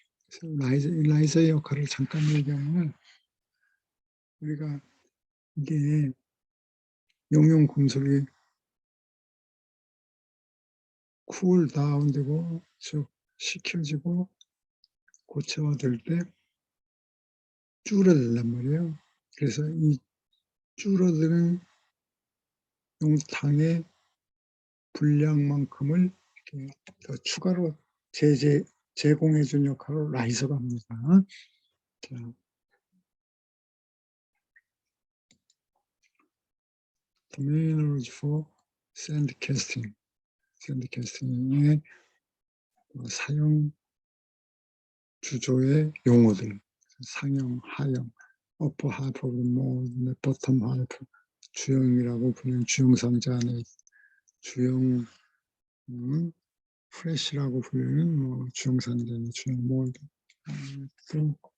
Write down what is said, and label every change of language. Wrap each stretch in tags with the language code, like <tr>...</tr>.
<ko>우리가 라이저의 역할을 잠깐 얘기하면 우리가 이게 용융 금속이 쿨 다운되고 즉 식혀지고 고체화될 때 줄어들란 말이에요. 그래서 이 줄어드는 용탕의 분량만큼을 이렇게 더 추가로 제공해 준 역할을 라이저가 합니다.</ko> <en>자, terminology for sandcasting.</en> <ko>샌드캐스팅의 사용 주조의 용어들, 상형, 하형,</ko> <en>upper half of the mold, bottom half,</en> <ko>주형이라고 불리는 주형상자 안에 주형, 프레시라고 불리는 주형상자의 주형 몰드, 또</ko>